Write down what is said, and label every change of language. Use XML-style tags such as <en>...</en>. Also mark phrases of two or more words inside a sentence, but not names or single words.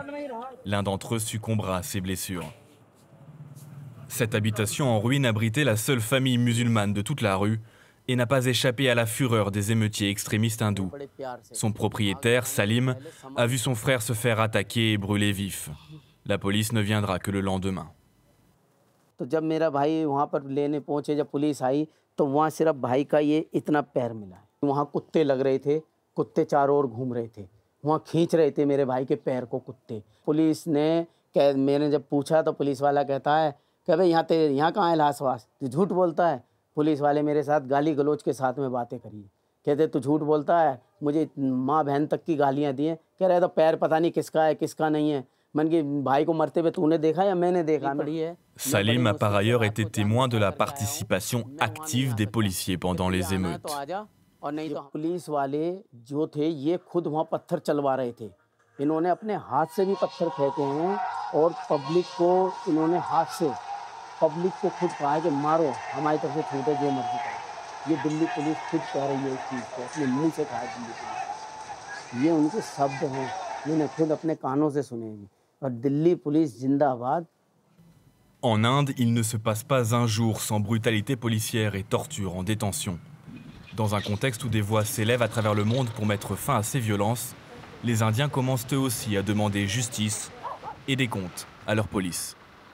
<fr>L'un d'entre eux succombera à ses blessures. Cette habitation en ruine abritait la seule famille musulmane de toute la rue et n'a pas échappé à la fureur des émeutiers extrémistes hindous. Son propriétaire, Salim, a vu son frère se faire attaquer et brûler vif. La police ne viendra que le lendemain.</fr> <hi>तो जब मेरा भाई वहाँ पर लेने पहुँचे, जब पुलिस आई तो वहाँ सिर्फ भाई का ये इतना पैर मिला। वहाँ कुत्ते लग रहे थे, कुत्ते चारों ओर घूम रहे थे, वहाँ खींच रहे थे मेरे भाई के पैर को कुत्ते। पुलिस ने मैंने जब पूछा तो पुलिस वाला कहता है कि भाई यहाँ कहाँ है लाशवास, तू झूठ बोलता है। पुलिस वाले मेरे साथ गाली गलौज के साथ में बातें करी, कहते तू झूठ बोलता है, मुझे माँ बहन तक की गालियाँ दी हैं। कह रहे तो पैर पता नहीं किसका है किसका नहीं है। मन के भाई को मरते हुए तूने देखा या मैंने देखा?</hi> <fr>Salim a par ailleurs été témoin de la participation active des policiers pendant les émeutes.</fr> <hi>और नहीं तो पुलिस वाले जो थे ये खुद वहाँ पत्थर चलवा रहे थे। इन्होंने अपने हाथ से भी पत्थर फेंके हैं और पब्लिक को इन्होंने हाथ से पब्लिक को खुद कहा है कि मारो, हमारी तरफ से छूटे जो मर्जी करो। ये दिल्ली पुलिस खुद कह रही है इस चीज़ को, अपने मुंह से कहा है दिल्ली पुलिस। ये उनके शब्द हैं, मैंने खुद अपने कानों से सुने हैं। और दिल्ली पुलिस जिंदाबाद।</hi> <fr>En Inde, il ne se passe pas un jour sans brutalité policière et torture en détention. Dans un contexte où des voix s'élèvent à travers le monde pour mettre fin à ces violences, les Indiens commencent eux aussi à demander justice et des comptes à leur police.</fr>